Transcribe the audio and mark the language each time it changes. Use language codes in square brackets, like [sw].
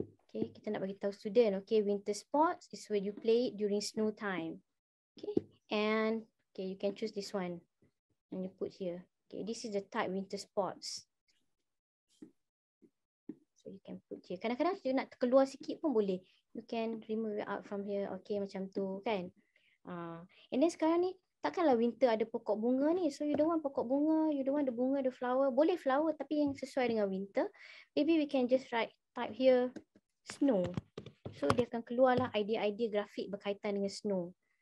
[en] Okay, [ms] kita nak bagi tahu [en] student, okay, winter sports is where you play it during snow time. Okay, and okay, you can choose this one and you put here. Okay, this is the type winter sports. So you can put here. [ms] Kadang-kadang you nak keluar sikit pun boleh. [en] You can remove it out from here. Okay, [ms] macam tu kan. [en] And then [ms] sekarang ni, takkanlah winter ada pokok bunga ni. [en] So you don't want [ms] pokok bunga, [en] you don't want the [ms] bunga, [en] the flower. [ms] Boleh flower tapi yang sesuai dengan winter. [en] Maybe we can just type here snow. [ms] So dia akan keluarlah idea-idea grafik berkaitan dengan snow.